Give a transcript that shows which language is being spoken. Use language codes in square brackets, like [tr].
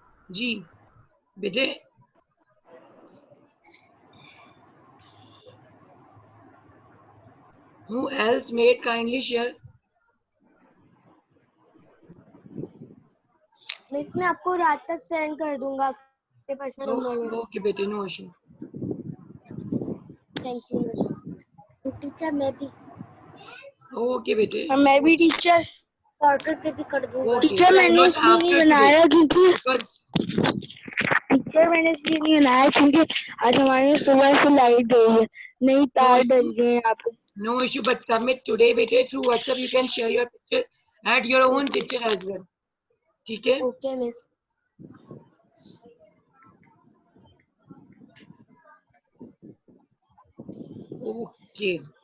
[hi] G, bete. [en] Who else made kindly share? [hi] Miss मैं आपको रात तक सेंड कर दूंगा आपके पर्सनल नंबर में। [en] Okay, bete, no issue. [hi] Thank you miss. Teacher मैं भी। [en] Okay, bete. [hi] मैं भी टीचर पोर्टल पे भी कर दूंगा। [en] Okay, [hi] टीचर मैंने इसलिए नहीं बनाया क्योंकि टीचर मैंने इसलिए नहीं बनाया क्योंकि आज हमारे सुबह से लाइट गई है, नहीं तार डल गए यहाँ पे। [en] No issue, but submit today, bete. Through WhatsApp, you can share your picture, add your own picture as well. Okay? [hi] Okay miss. [en] Okay.